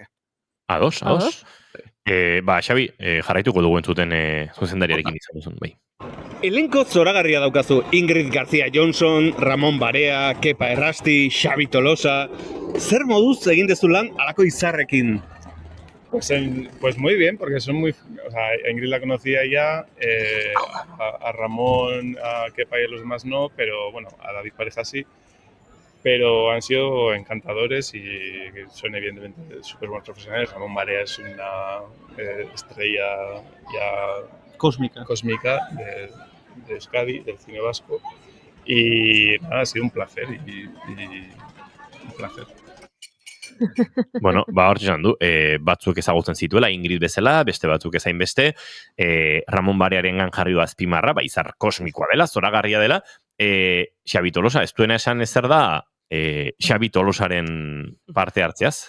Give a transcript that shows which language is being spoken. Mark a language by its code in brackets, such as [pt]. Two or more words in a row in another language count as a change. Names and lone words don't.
[eu] Ados. Xabi, jarraituko dugu entzuten zuzendariarekin izan duzun, bai. Elenko zoragarria daukazu Ingrid García Johnson, Ramon Barea, Kepa Errasti, Xabi Tolosa. Zer moduz egin dezu lan alako izarrekin? [es] Pues muy bien, porque son muy... O sea, a Ingrid la conocía ya, a Ramón, a Kepa y a los demás no, pero bueno, a David Pareja sí. Pero han sido encantadores y son evidentemente súper buenos profesionales. Ramón Barea es una estrella ya cósmica de Euskadi, del cine vasco. Y nada, ha sido un placer y un placer. [eu] Bueno, hor txan du, batzuk ezagutzen zituela, Ingrid bezala, beste batzuk ezain beste, Ramon Barearengan jarri du azpimarra, izar kosmikoa dela, zoragarria dela, Xabi Tolosa, ez duena esan ezer da, Xabi Tolosaren parte hartzeaz?